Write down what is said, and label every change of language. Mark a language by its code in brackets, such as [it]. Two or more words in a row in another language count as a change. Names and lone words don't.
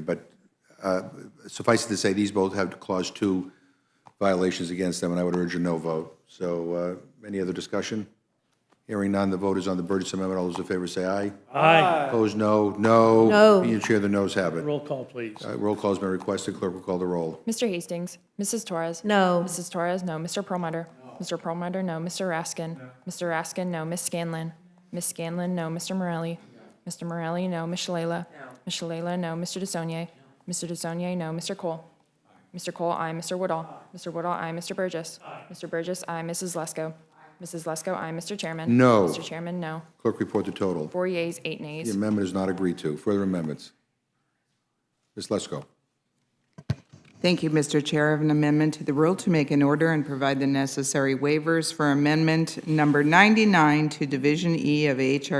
[en] But suffice it to say, these both have Clause 2 violations against them, and I would urge a no vote. So any other discussion? Hearing none, the vote is on the Burgess Amendment. All those in favor say aye. Aye. Opposed, no. No. No. Opinion chair, the noes have it. Roll call, please. Roll call has been requested. Clerk will call the roll. Mr. Hastings, Mrs. Torres. No. Mrs. Torres, no. Mr. Perlmutter. Mr. Perlmutter, no. Mr. Raskin. Mr. Raskin, no. Ms. Scanlon. Ms. Scanlon, no. Mr. Morelli. Mr. Morelli, no. Ms. Shalala. Ms. Shalala, no. Mr. DeSaulnier. Mr. DeSaulnier, no. Mr. Cole. Mr. Cole, aye. Mr. Woodall. Mr. Woodall, aye. Mr. Burgess. Mr. Burgess, aye. Mrs. Lesko. Mrs. Lesko, aye. Mr. Chairman. No. Mr. Chairman, no. Clerk report the total. 4 yeas, 8 The nays. amendment is not agreed to. Further amendments? Ms. Lesko. Thank you, Mr. Chair. I have an amendment to the rule to make an order and provide the necessary waivers for amendment number 99 to Division E of H.R.